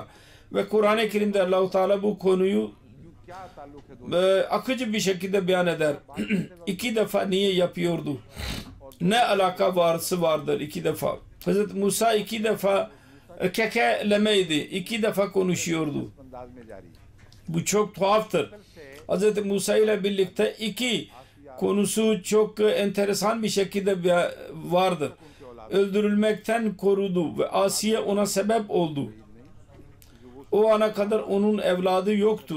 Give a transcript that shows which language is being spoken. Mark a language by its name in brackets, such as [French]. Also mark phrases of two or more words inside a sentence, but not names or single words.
[Turkish] Ve Kur'an-ı Kerim'de Allah-u Teala bu konuyu akıcı bir şekilde beyan eder. 2 defa niye yapıyordu? ne alaka vardır iki defa. Hazreti Musa iki defa kekelemeydi. İki defa konuşuyordu. [Urdu] انداز میں جاری ہے. [Turkish] Bu çok tuhaftır. Hazreti Musa ile birlikte iki konusu çok enteresan bir şekilde vardır. Öldürülmekten korudu ve Asiye ona sebep oldu. O ana kadar onun evladı yoktu.